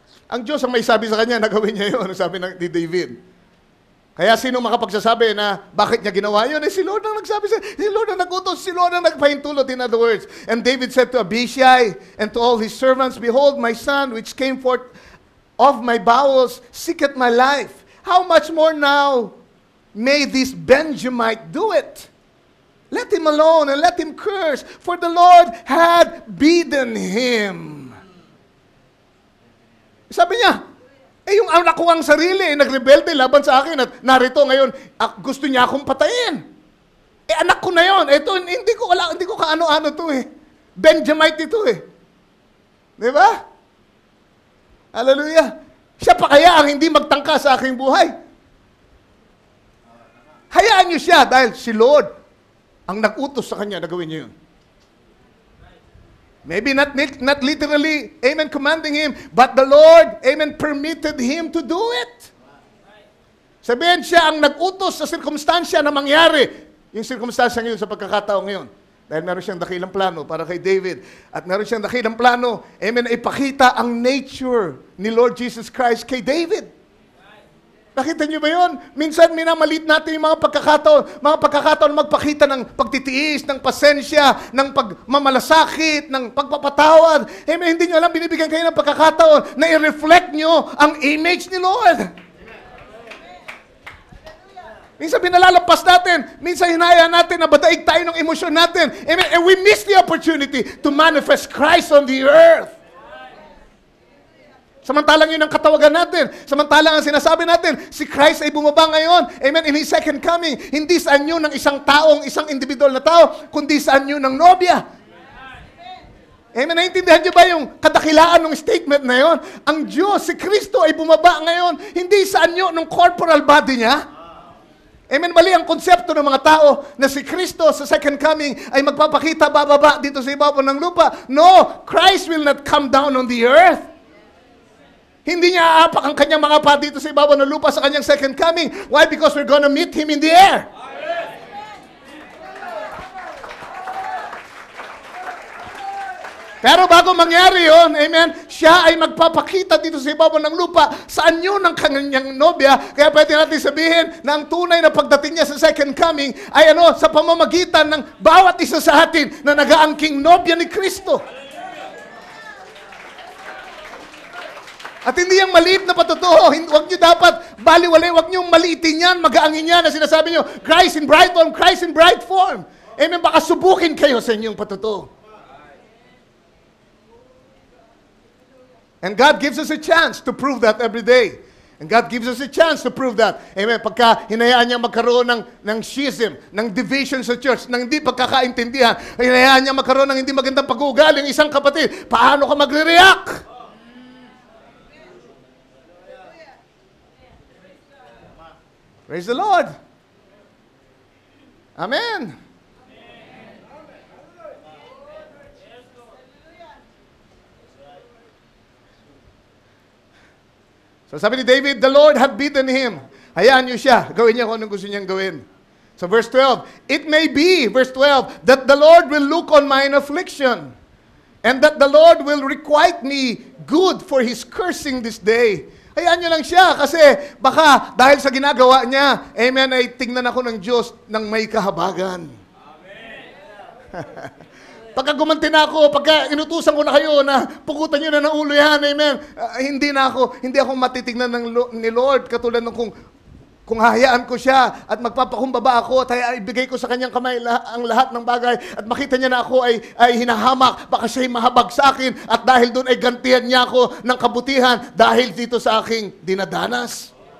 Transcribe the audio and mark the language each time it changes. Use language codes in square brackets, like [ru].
[tl] Ang Diyos ang may sabi sa kanya, nagawin niya yun, sabi ni David. Kaya sino makapagsasabi na bakit niya ginawa yun? Si Lord ang nagsabi si Lord ang nagutos, si Lord ang nagpahintulot, [en] in other words. And David said to Abishai and to all his servants, behold, my son, which came forth of my bowels, seeketh my life. How much more now may this Benjamite do it? Let him alone and let him curse, for the Lord had bidden him. [tl] Sabi niya, yung anak ko ang sarili, nagrebelde laban sa akin at narito ngayon, gusto niya akong patayin. Anak ko na yon. Ito, hindi ko kaano-ano to eh. Benjamite ito eh. Di ba? Hallelujah. Siya pa kaya ang hindi magtangka sa aking buhay? Hayaan niyo siya dahil si Lord ang nag-utos sa kanya na gawin niyo yun. [en] Maybe not literally, amen, commanding him, but the Lord, amen, permitted him to do it. [tl] Sabihin siya ang nag-utos sa sirkumstansya na mangyari. Yung sirkumstansya ngayon sa pagkakataon ngayon. Dahil meron siyang dakilang plano para kay David. At meron siyang dakilang plano, amen, ipakita ang nature ni Lord Jesus Christ kay David. Nakita niyo ba yun? Minsan minamalit natin yung mga pagkakataon magpakita ng pagtitiis, ng pasensya, ng pagmamalasakit, ng pagpapatawad. Hindi niyo alam, binibigyan kayo ng pagkakataon na i-reflect niyo ang image ni Lord. Minsan binalalampas natin, minsan hinayaan natin na badaig tayo ng emosyon natin. Amen. [en] And we miss the opportunity to manifest Christ on the earth. [tl] Samantalang yun ang katawagan natin. Samantalang ang sinasabi natin, si Christ ay bumaba ngayon. Amen. [en] In His second coming, [tl] hindi sa anyo ng isang taong, isang individual na tao, kundi sa anyo ng nobya. Amen. Naintindihan niyo ba yung kadakilaan ng statement na yon? Ang Diyos, si Kristo ay bumaba ngayon, hindi sa anyo ng corporal body niya. Amen. Mali ang konsepto ng mga tao na si Kristo sa second coming ay magpapakita bababa dito sa ibabaw ng lupa. [en] No, Christ will not come down on the earth. [tl] Hindi niya aapak ang kanyang mga pa dito sa ibabaw ng lupa sa kanyang second coming. [en] Why? Because we're gonna meet Him in the air. [tl] Pero bago mangyari yon, amen, siya ay magpapakita dito sa ibabaw ng lupa sa anyo ng kanyang nobya. Kaya pwede natin sabihin na ang tunay na pagdating niya sa second coming ay sa pamamagitan ng bawat isa sa atin na nag-aangking nobya ni Kristo. At hindi yung maliit na patotoo. Huwag nyo dapat baliwalay, huwag nyo maliitin yan, mag-aangin yan na sinasabi nyo, [en] Christ in bright form, [tl] Christ in bright form. Amen, baka subukin kayo sa inyong patotoo. [en] And God gives us a chance to prove that every day. And God gives us a chance to prove that. [tl] Amen, pagka hinayaan niya magkaroon ng schism, ng division sa church, ng hindi pagkakaintindihan, hinayaan niya magkaroon ng hindi magandang pag-uugali ng isang kapatid, paano ka magre-react? [en] Praise the Lord. Amen. So [tl] sabi ni [en] David, the Lord had beaten him. [tl] Hayaan niyo siya. Gawin niya kung anong gusto niyang gawin. [en] So verse 12, it may be, verse 12, that the Lord will look on mine affliction, and that the Lord will requite me good for His cursing this day. [tl] Hayaan niyo lang siya kasi baka dahil sa ginagawa niya, amen, ay tingnan ako ng Diyos ng may kahabagan. Amen. Pagka gumanti na ako, pagka inutusan ko na kayo na pukutan niyo na ng ulo yan, amen, hindi ako matitignan ni Lord katulad ng kung hahayaan ko siya at magpapakumbaba ako at ibigay ko sa kanyang kamay ang lahat ng bagay at makita niya na ako ay hinahamak, baka siya'y mahabag sa akin at dahil doon ay gantihan niya ako ng kabutihan dahil dito sa aking dinadanas.